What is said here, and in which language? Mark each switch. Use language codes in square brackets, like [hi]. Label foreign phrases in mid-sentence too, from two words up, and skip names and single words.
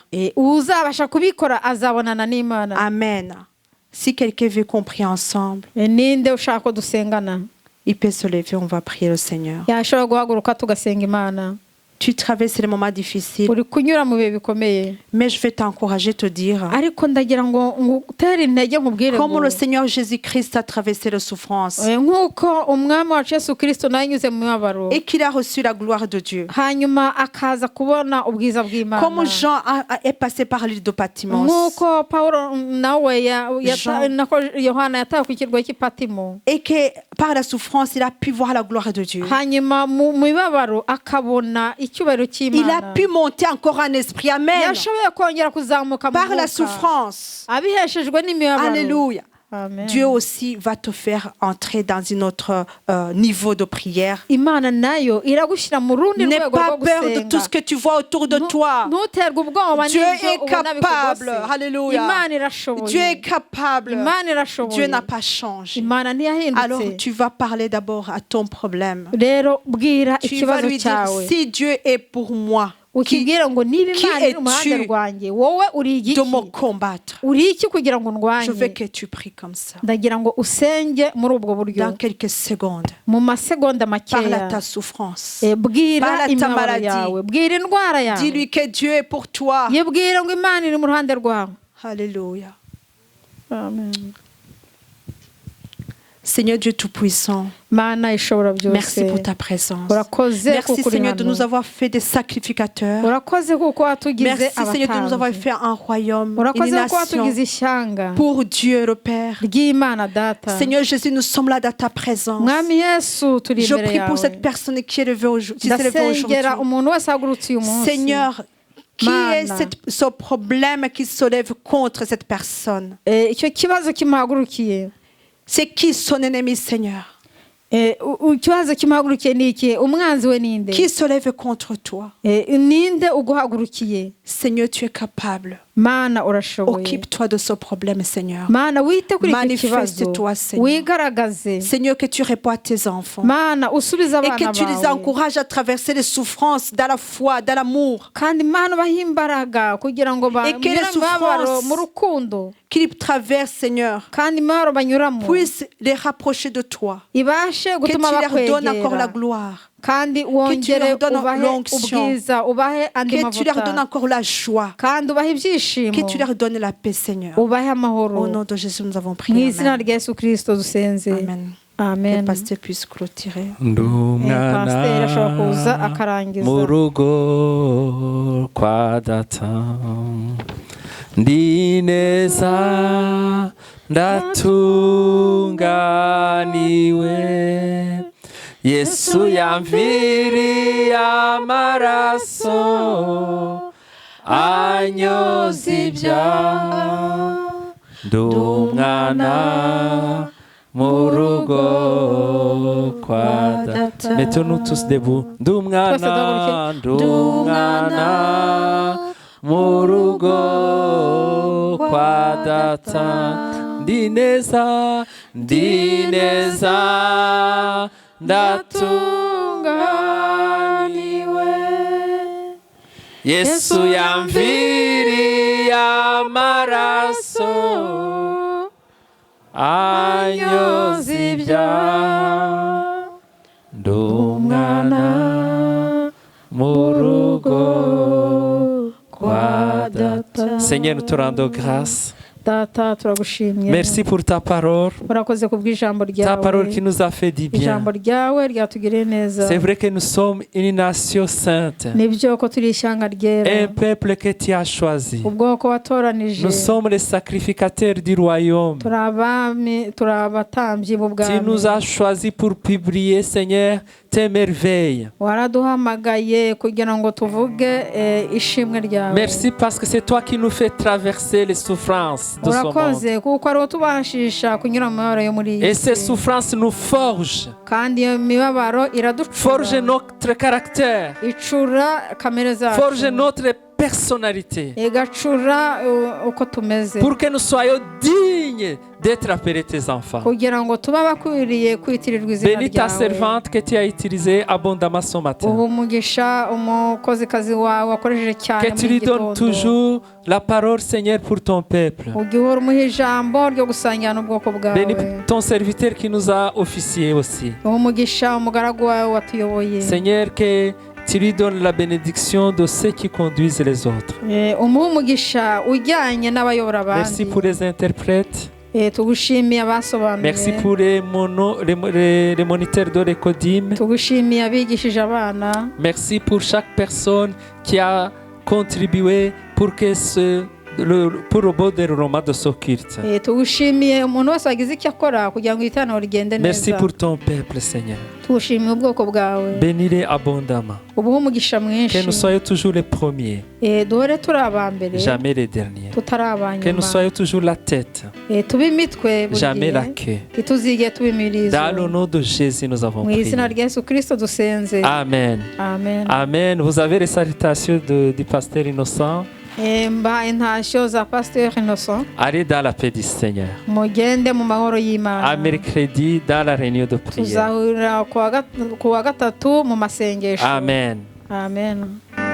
[rw] uzabasha kubikora azabonana n'Imana. Amen. [fr] Si quelqu'un veut compris ensemble, [rw] ninde ushaka ko dusengana? [fr] il peut se lever, on va prier le Seigneur. [rw] yashobora guhaguruka tugasenga Imana. [fr] Tu traverses les moments difficiles, [rw] uri kunyura mu bihe bikomeye, [fr] mais je vais t'encourager, te dire, [rw] ariko ndagira ngo ngutere intege nkubwire [fr] comme [rw] ngo [fr] le Seigneur Jésus-Christ a traversé les souffrances [rw] nk'uko umwami wacu Yesu Kristo nawe yanyuze mu mibabaro [fr] et qu'il a reçu la gloire de Dieu, [rw] hanyuma akaza kubona ubwiza bw'Imana, [fr] comme Jean est passé par l'île de Patmos, [rw] nk'uko Pawulo nawe Jean- nako Yohana yatawe ku kirwa cy'i Patimo, [fr] et que par la souffrance, il a pu voir la gloire de Dieu. [rw] hanyuma mu mibabaro akabona icyubahiro [fr] Il [rw] cy'Imana, [fr] a pu monter encore en esprit. Amen. [rw] yashoboye kongera kuzamuka mu [fr] Par la [rw] mwuka [fr] souffrance. [rw] abiheshejwe n'imibabaro. Alléluia. Amen. [fr] Dieu aussi va te faire entrer dans un autre niveau de prière. [rw] Imana nayo iragushyira mu rundi [fr] N'aie [rw] rwego [fr] pas [rw] rwo [fr] peur de tout [rw] gusenga. [fr] ce que tu vois autour de toi. [rw] ntuterwe ubwoba [fr] Dieu [rw] n'ibyo [fr] est [rw] ubona [fr] capable. [rw] bikugose. Alléluia. Imana irashoboye. [fr] Dieu est capable. [rw] Imana irashoboye. [fr] Dieu n'a pas changé. [rw] Imana [fr] Alors [rw] ntiyahindutse. [fr] tu vas parler d'abord à ton problème. [rw] rero bwira [fr] Tu vas [rw] ikibazo [fr] lui dire, [rw] cyawe, [fr] si Dieu est pour moi, qui [rw] ukibwira ngo niba [fr] qui [rw] Imana iri mu ruhande [fr] es-tu [rw] rwanjye, wowe uri igiki? [fr] de me combattre? [rw] uri iki kugira ngo [fr] Je veux [rw] ndwanye? [fr] que tu pries comme ça. [rw] ndagira ngo usenge muri ubwo buryo [fr] Dans quelques secondes, [rw] mu masegonda [fr] parle à [rw] makeya. [fr] ta souffrance. [rw] Bwira [fr] Parle à ta [rw] imibabaro [fr] maladie. [rw] yawe, bwira indwara yawe, [fr] Dis-lui que Dieu est pour toi. [rw] yibwira ngo Imana iri mu ruhande rwawe. Alléluia. Amen. [fr] Seigneur Dieu Tout-Puissant, [rw] Mana ishobora byose, [fr] merci pour ta présence. [rw] urakoze [fr] Merci [rw] kuko uri [fr] Seigneur de [rw] hano. [fr] nous avoir fait des sacrificateurs. [rw] urakoze kuko watugize [fr] Merci Seigneur de nous avoir [rw] abatambyi. [fr] fait un royaume, une [rw] urakoze kuko watugize [fr] nation [rw] ishyanga [fr] pour Dieu le Père. [rw] ry'Imana data. [fr] Seigneur Jésus, nous sommes là dans ta présence. [rw] mwami Yesu turi [fr] Je [rw] imbere [fr] prie pour [rw] yawe. [fr] cette personne qui est levée qui s'est levée [rw] ndasengera [fr] aujourd'hui. [rw] umuntu wese ahagurutse uyu munsi. [fr] Seigneur, qui est [rw] Mana. [fr] ce problème qui se lève contre cette personne? [rw] icyo kibazo kimuhagurukiye, [fr] C'est qui son ennemi, Seigneur? [rw] ikibazo kimuhagurukiye ni iki? umwanzi we ninde? [fr] Qui se lève contre toi? [rw] ninde uguhagurukiye? [fr] Seigneur, tu es capable. [rw] Mana urashoboye. [fr] Occupe-toi de ce problème, Seigneur. [rw] Mana wite kuri icyo [fr] Manifeste-toi, [rw] kibazo, [fr] Seigneur. [rw] wigaragaze. [fr] Seigneur, que tu réponds à tes enfants. [rw] Mana usubize [fr] Et [rw] abana [fr] que tu les [rw] bawe, [fr] encourages à traverser les souffrances dans la foi, dans l'amour. [rw] kandi Mana ubahe imbaraga kugira ngo [fr] Et que les [rw] banyure imibabaro [fr] souffrances [rw] mu rukundo, [fr] qu'ils traversent, Seigneur, [rw] kandi imibabaro banyuramo [fr] puissent les rapprocher de toi. [rw] ibashe [fr] Que tu [rw] gutuma [fr] leur donnes encore la [rw] bakwegera, [fr] gloire. [rw] kandi wongere [fr] leur donnes [rw] ubahe [fr] l'onction. [rw] ubwiza, ubahe andi [fr] Que tu leur donnes [rw] mavuta, [fr] encore la joie. [rw] kandi ubahe ibyishimo, [fr] Que tu leur donnes la paix, Seigneur. [rw] ubahe amahoro. [fr] Au nom de Jésus, nous avons [rw] mu [fr] prié. [rw] izina Amen. rya Yesu Kristo dusenze. Amen. Amen. [fr] Le pasteur puisse clôturer. [rw] Pasiteri ashobora kuza akarangiza. mu rugo kwa data ndi neza ndatunganiwe. Yesu yamviriye amaraso anyoza ibyaha. Ndi umwana mu rugo kwa data. [fr] Mettons-nous tous debout. [rw] Ndi umwana mu rugo kwa data. Ndi neza ndatunganiwe. Yesu yamviriye amaraso anyoza ibyaha. Ndi umwana mu rugo kwa data. [fr] Seigneur, nous te rendons grâce. [rw] Data turagushimye. [fr] Merci pour ta parole. [rw] Urakoze kubw'ijambo ryawe. [fr] Ta parole qui nous a fait du bien. [rw] Ijambo ryawe ryatugiriye neza. [fr] C'est vrai que nous sommes une nation sainte. [rw] Nibyo ko turi ishyanga ryera. [fr] Un peuple que tu as choisi. [rw] Ubwoko watoranije. [fr] Nous sommes les sacrificateurs du royaume. [rw] Turabatambyi b'ubwami. [fr] Tu nous as choisis pour publier, Seigneur, tes merveilles. [rw] Waraduhamagaye kugira ngo tuvuge ishimwe ryawe. [fr] Merci parce que c'est toi qui nous fais traverser les souffrances de ce monde. [rw] Kuko ari tubashisha kunyura mu mibabaro yo muri iyi si. [fr] Et ces souffrances nous forgent. [rw] Kandi iyo mibabaro iraducura. [fr] Forge notre caractère. [rw] Icura kamere zacu. [fr] Forge notre personnalité. [rw] Igacura uko tumeze. [fr] Pour que nous soyons dignes d'être appelés tes enfants. [rw] Kugira ngo tuba bakwiriye kwitirirwa izina ryawe. [fr] Bénis ta servante que tu as utilisée abondamment ce matin. [rw] Umugisha umukozikazi wawe wakoresheje cyane [fr] que tu lui donnes toujours la parole, Seigneur, pour ton peuple. [rw] Ugihora umuha ijambo ryo gusangira n'ubwoko bwawe. [fr] Bénis ton serviteur qui nous a officié aussi. [rw] Umugisha umugaragu wawe watuyoboye. [fr] Seigneur, que tu lui donnes la bénédiction de ceux qui conduisent les autres. [rw] Umugisha ujyanye n'abayobora abandi. [fr] Merci pour les interprètes. [rw] Tugushimiye abasobanuye. [fr] Merci pour les moniteurs de l'écodim. [rw] Tugushimiye abigishije abana. [fr] Merci pour chaque personne qui a contribué pour que pour le bon déroulement de ce culte. [rw] Tugushimiye umuntu wese wagize icyo akora kugira ngo iteraniro rigende neza. [fr] Merci pour ton peuple, Seigneur. [rw] Tugushimiye ubwoko bwawe. [fr] Bénis-les abondamment. [rw] Ubuhe umugisha mwinshi. [fr] Que nous soyons toujours les premiers. [rw] Duhore turi abambere. [fr] Jamais les derniers. [rw] Tutari abanyuma. [fr] Que nous soyons toujours la tête. [rw] Tube imitwe. [fr] Jamais la queue. [rw] Tuzige tube imirizo. [fr] Dans le nom de Jésus, nous avons prié. [rw] Mu izina rya Yesu Kristo dusenze. Amen. Amen. Amen. [fr] Vous avez les salutations du pasteur Innocent. [rw] Mba intashyo za Pasteur Innocent. [fr] Allez dans la paix du Seigneur. [rw] Mugende mu mahoro y'Imana. [fr] À mercredi dans la réunion de prière. [rw] Tuzahurira ku wa gatatu mu masengesho. Amen. Amen.